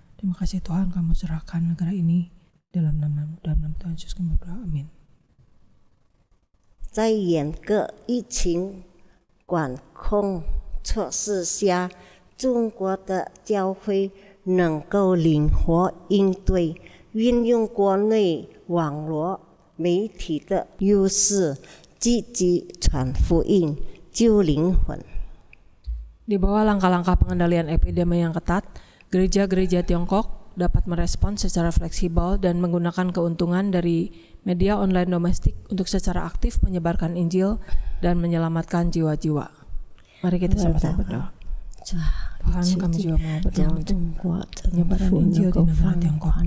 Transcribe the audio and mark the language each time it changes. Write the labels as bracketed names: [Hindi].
[Indonesian] Terima kasih Tuhan, Kamu serahkan negara ini dalam nama Tuhan Yesus kami berdoa, amin. [Chinese] 在严格疫情管控措施下，中国的教会能够灵活应对，运用国内网络媒体的优势，积极传福音、救灵魂。 [Indonesian] Di bawah langkah-langkah pengendalian epidemi yang ketat, gereja-gereja Tiongkok dapat merespon secara fleksibel dan menggunakan keuntungan dari media online domestik untuk secara aktif menyebarkan Injil dan menyelamatkan jiwa-jiwa. Mari kita sama-sama berdoa. Tuhan, kami juga mau berdoa untuk penyebaran Injil di negara Tiongkok.